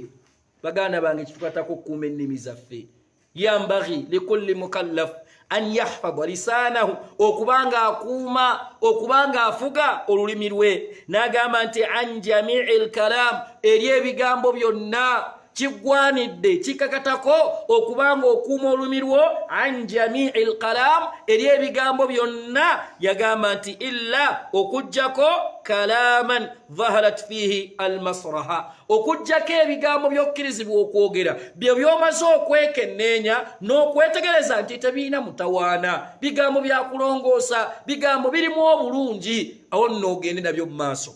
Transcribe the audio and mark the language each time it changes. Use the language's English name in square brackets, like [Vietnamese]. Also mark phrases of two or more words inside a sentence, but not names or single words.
[Ganda] Baganda bange kitukatako okukuuma ennimi zaffe. [Arabic] ينبغي لكل مكلف أن يحفظ لسانه [Ganda] okubanga akuuma okubanga afuga olulimi lwe. N'agamba nti [Arabic] عن جميع الكلام [Ganda] eri ebigambo byonna kigwanidde kikakatako okubanga okuuma olulimi lwo [Arabic] عن جميع الكلام [Ganda] eri ebigambo byonna. Yagamba nti illa okujjako [Arabic] كلاما ظهرت فيه المصلحة [Ganda] okujjako ebigambo byokkirizibwa okwogera byo byomaze okwekenneenya n'okwetegereza nti tebiina mutawaana bigambo byakulongoosa bigambo birimu obulungi awo nno ogende nabyo mu maaso.